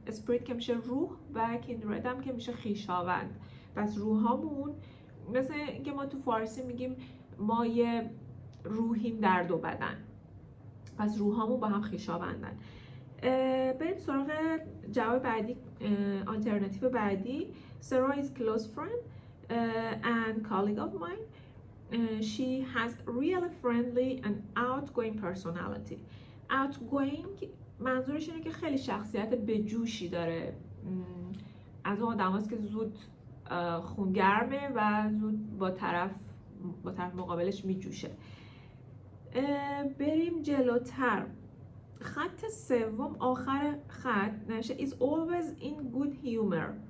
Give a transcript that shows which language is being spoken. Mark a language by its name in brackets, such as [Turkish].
[Persian] اسپریت که میشه روح و کیندرد هم که میشه خویشاوند. پس روحامون مثل اینکه ما تو فارسی میگیم ما یه روحیم در دو بدن، پس روحامون با هم خویشاوندن. بریم سراغ جواب بعدی، آلترناتیو بعدی. [English] Sarah is close friend and colleague of mine. She has really friendly and outgoing personality. [Persian] Outgoing منظورش اینه که خیلی شخصیت بجوشی داره، از اون آدم هاست که زود خونگرمه و زود با طرف مقابلش میجوشه. بریم جلوتر. خط سوم آخر خط نوشته [English] is always in good humor.